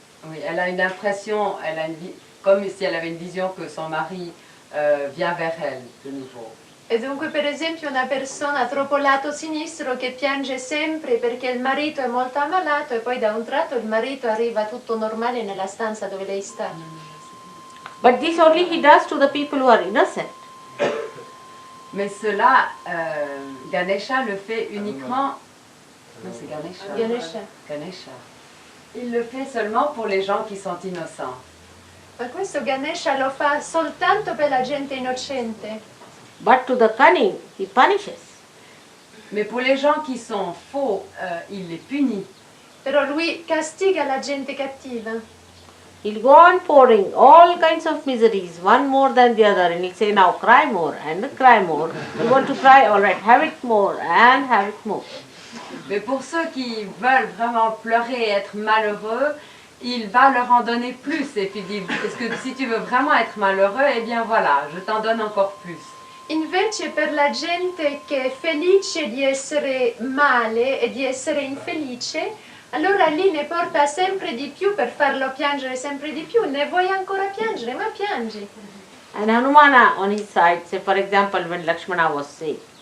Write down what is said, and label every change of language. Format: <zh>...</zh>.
<fr>Oui, elle a une impression, comme si elle avait une vision que son mari vient vers elle de nouveau.</fr> <it>E dunque per esempio una persona troppo lato sinistro che piange sempre perché il marito è molto ammalato e poi da un tratto il marito arriva tutto normale nella stanza dove lei sta.</it> <en>But this only he does to the people who are innocent.</en> <fr>Mais cela, Ganesha le fait uniquement... Non, c'est Ganesha. Ganesha. Ganesha. Il le fait seulement pour les gens qui sont innocents.</fr> <it>Ma questo Ganesha lo fa soltanto per la gente innocente.</it> <en>But to the cunning, he punishes.</en> <fr>Mais pour les gens qui sont faux, il les punit.</fr> <it>Però lui castiga la gente cattiva.</it> <en>He'll go on pouring all kinds of miseries, one more than the other, and he'll say, now cry more and cry more. You want to cry? All right, have it more and have it more.</en> <fr>Mais pour ceux qui veulent vraiment pleurer et être malheureux, il va leur en donner plus. Et puis il dit, est-ce que si tu veux vraiment être malheureux, eh bien voilà, je t'en donne encore plus.</fr> <it>Invece per la gente che è felice di essere male e di essere infelice, allora lì ne porta sempre di più per farlo piangere sempre di più. Ne vuoi ancora piangere? Ma piangi.</it> <en>And Hanumana on his side, say for example when Lakshmana was sick,</en>